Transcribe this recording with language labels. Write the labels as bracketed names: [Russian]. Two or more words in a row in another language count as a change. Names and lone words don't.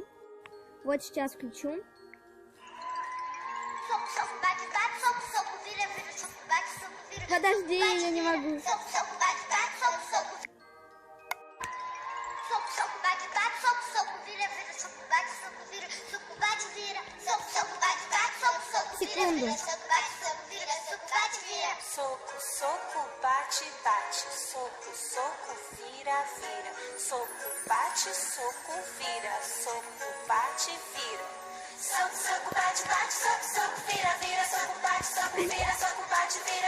[Russian] Вот сейчас включу. Подожди, я не могу. Секунду. [Portuguese] Soco, soco, bate, bate. Soco, soco, vira, vira. Soco, bate, soco, vira. Soco, bate, vira. Soco, soco, bate, bate. Soco, soco, vira, vira. Soco, bate, soco, vira. Soco, bate, vira.